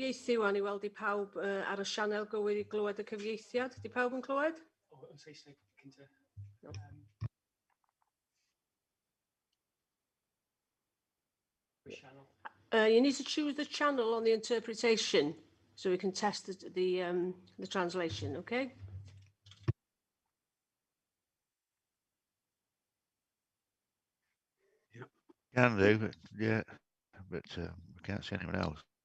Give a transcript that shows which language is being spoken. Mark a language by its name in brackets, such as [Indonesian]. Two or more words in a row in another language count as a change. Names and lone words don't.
[Welsh] cyfieithu wan I weld I pawb ar y sianel gywir I glywed y cyfieithiad. Di pawb yn clywed? Yn Saesneg cynta. [English] You need to choose the channel on the interpretation so we can test the translation, okay? Can do, but yeah, but we can't see anyone else.